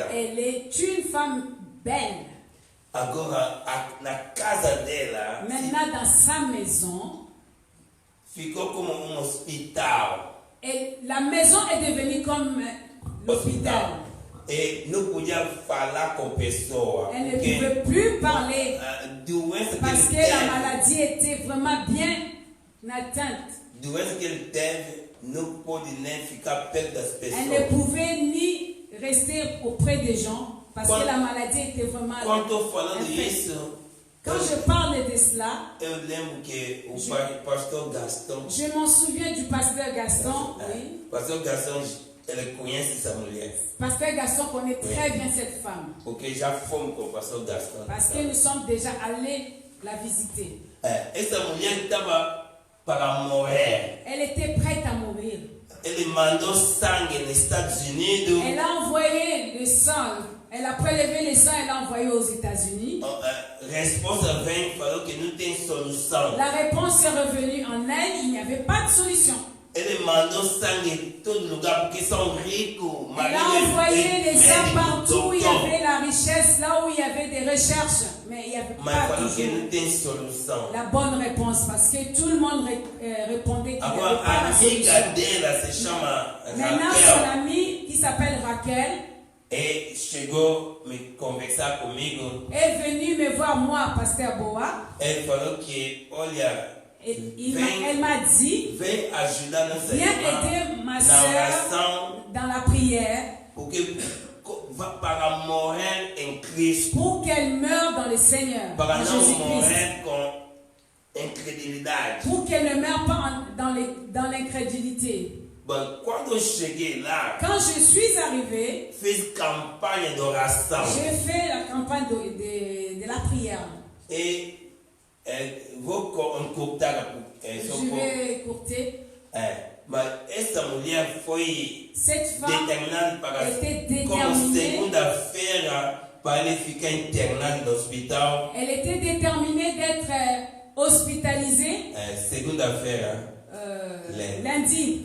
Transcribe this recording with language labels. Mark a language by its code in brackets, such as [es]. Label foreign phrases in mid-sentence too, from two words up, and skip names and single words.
[fr] Elle est une femme belle. [pt] Agora, na casa dela, [fr] Maintenant, dans sa maison, [pt] ficou como hospital. [fr] et la maison est devenue comme l'hôpital. [pt] E não podia falar com pessoa. [fr] Elle ne pouvait plus parler [pt] Doença [fr] parce que [pt] que ele [fr] la [pt] teve, [fr] maladie était vraiment bien atteinte. [pt] doença que ele teve, não pôde nem ficar perto das [fr] Elle ne [pt] pessoas. [fr] pouvait ni rester auprès des gens parce que la maladie était vraiment [pt] Quando estou falando [fr] infecte. [pt] isso, [fr] Quand je parle de cela, [pt] eu lembro que o pastor Gaston, [fr] je m'en souviens du pasteur Gaston. Oui. [pt] pastor Gaston, ele conhece essa mulher. [fr] Pasteur Gaston connaît très bien cette femme [pt] Porque já fomos com o pastor Gaston. [fr] parce que nous sommes déjà allés la visiter. [pt] Essa mulher estava para morrer. [fr] Elle était prête à mourir. [pt] Ele mandou sangue nos Estados Unidos. [fr] Elle a envoyé le sang. Elle a prélevé le sang et l'a envoyé aux États-Unis. [pt] Resposta vem e falou que não tem solução. [fr] La réponse est revenue en elle. Il n'y avait pas de solution. [pt] Ele mandou sangue em todo lugar porque são ricos. [fr] Elle a envoyé les sangs partout où il y avait la richesse, là où il y avait des recherches. Mais il n'y avait [pt] Mas [fr] pas [pt] falou que [fr] toujours [pt] não tem solução. [fr] la bonne réponse parce que tout le monde répondait qu'il n'y avait [pt] Agora, [fr] pas [pt] a [fr] la [pt] amiga [fr] solution. [pt] dela se chama [fr] Maintenant, son [pt] Raquel. [fr] amie qui s'appelle Raquel [pt] E chegou a me conversar comigo. [fr] est venue me voir, moi, Pasteur Boa. [pt] Ele falou que, olha, [fr] Elle m'a dit, [pt] vem ajudar nossa [fr] viens [pt] irmã [fr] aider ma [pt] na [fr] soeur [pt] oração, [fr] dans la prière [pt] porque para morrer em Cristo, [fr] pour qu'elle meure dans le Seigneur, [pt] para [fr] en [pt] não [fr] Jésus-Christ. [pt] morrer com incredulidade. [fr] Pour qu'elle ne meure pas dans l'incrédulité. [pt] Bom, quando eu cheguei lá, [fr] Quand je suis arrivée, [pt] fiz campanha de oração. [fr] j'ai fait la campagne de la prière. [pt] E vou encurtar [fr] Je vais écourter. [pt] mas essa mulher foi [fr] Cette femme [pt] determinada para [fr] était [pt] como [fr] déterminée. [pt] segunda-feira para ele ficar internado no hospital. [fr] Elle était déterminée d'être hospitalisée [pt] Segunda-feira. [fr] lundi.